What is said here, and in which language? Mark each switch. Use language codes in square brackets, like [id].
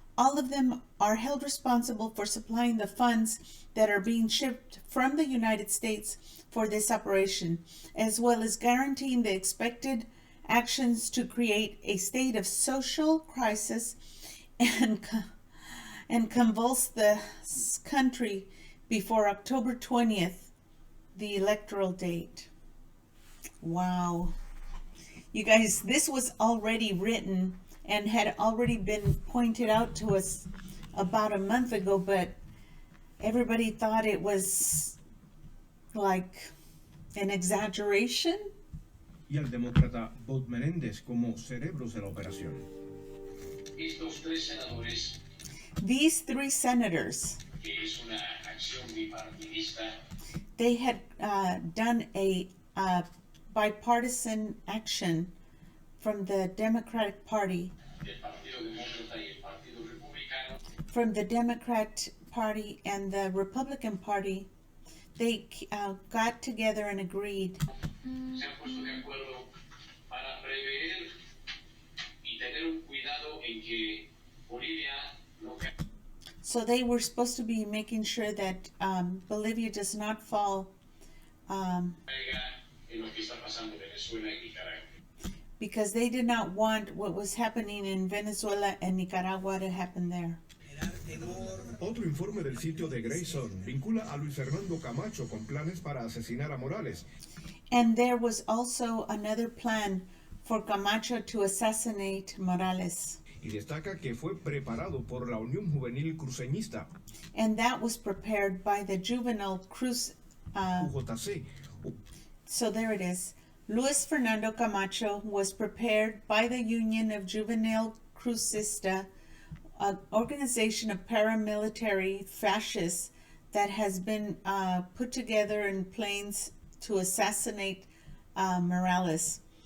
[en] All of them are held responsible for supplying the funds that are being shipped from the United States for this operation, as well as guaranteeing the expected actions to create a state of social crisis and convulse the country before October 20th, the electoral date. Wow. You guys, this was already written and had already been pointed out to us about a month ago, but everybody thought it was like an exaggeration. [es] Y al demócrata Bob Menéndez como cerebros de la operación. Estos tres senadores, [en] These three senators, [es] que es una acción bipartidista, [en] they had done a bipartisan action from the Democratic Party, [es] del Partido Demócrata y el Partido Republicano, [en] from the Democrat Party and the Republican Party. They got together and agreed [es] se han puesto de acuerdo para prever y tener un cuidado en que Bolivia no caiga [en] so they were supposed to be making sure that Bolivia does not fall [es] en lo que está pasando en Venezuela y Nicaragua. [en] because they did not want what was happening in Venezuela and Nicaragua to happen there. [es] Otro informe del sitio de Grayson vincula a Luis Fernando Camacho con planes para asesinar a Morales. [en] And there was also another plan for Camacho to assassinate Morales. [es] Y destaca que fue preparado por la Unión Juvenil Cruceñista, [en] And that was prepared by the Juvenile Cruz. [es] UJC, [en] So there it is. Luis Fernando Camacho was prepared by the Union of Juvenile Crucista, an organization of paramilitary fascists that has been put together in plans to assassinate Morales.